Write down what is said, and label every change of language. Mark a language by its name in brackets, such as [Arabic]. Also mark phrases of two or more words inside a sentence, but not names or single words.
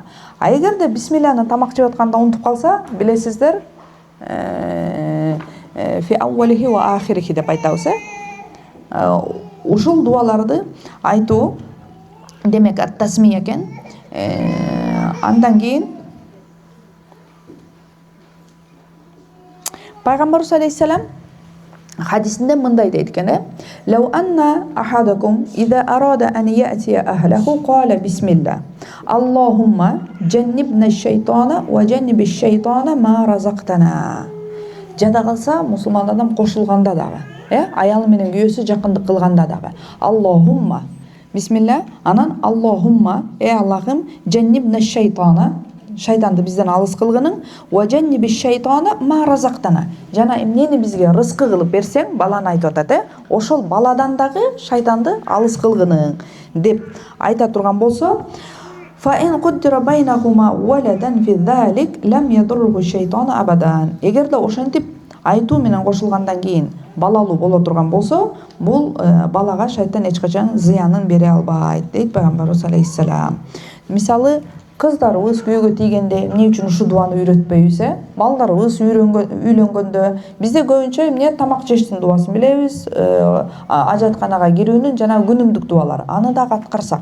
[Kyrgyz] А эгерде бисмилланы тамак жеп атканда унутуп калса, билесиздер, [Arabic] في أوله وآخره [Kyrgyz] деп айтабыз, ушул дуаларды айтуу демек ат-тасмия экен. Андан кийин Пайгамбарыбыз алейхиссалам хадисинде мындай дейт экен: [Arabic] "لو أن أحدكم إذا أراد أن يأتي أهله قال بسم الله. اللهم جنبنا الشيطان وجنب الشيطان ما رزقتنا." [Kyrgyz] Жада калса мусулман адам кошулганда дагы, аялы менен күйөөсү жакындык кылганда дагы [Arabic] اللهم بسم الله, [Kyrgyz] анан Аллахумма Аллахым [Arabic] جنبنا الشيطان, [Kyrgyz] шайтанды бизден алыс кылгының, [Arabic] وجنب الشيطان ما رزقتنا, [Kyrgyz] жана эмнени бизге рызкы кылып берсең, баланы айтып атат, ошол баладан дагы шайтанды алыс кылгының деп айта турган болсо, [Arabic] فإن قدر بينهما ولد في ذلك لم يضره شيطان أبدا. [Kyrgyz] Эгерде ошентип айтуу менен кошулгандан кийин балалуу боло турган болсо, бул балага шайтан эч качан зыянын бере албайт дейт Пайгамбарыбыз алейхиссалам. Мисалы, кыздарыбыз күйөөгө тийгенде эмне үчүн ушул дуаны үйрөтпөйбүз, балдарыбыз үйлөнгөндө бизде көбүнчө эмне тамак жештин дубасын билебиз, ажатканага кирүүнүн жана күнүмдүк дуалар, аны дагы аткарсак.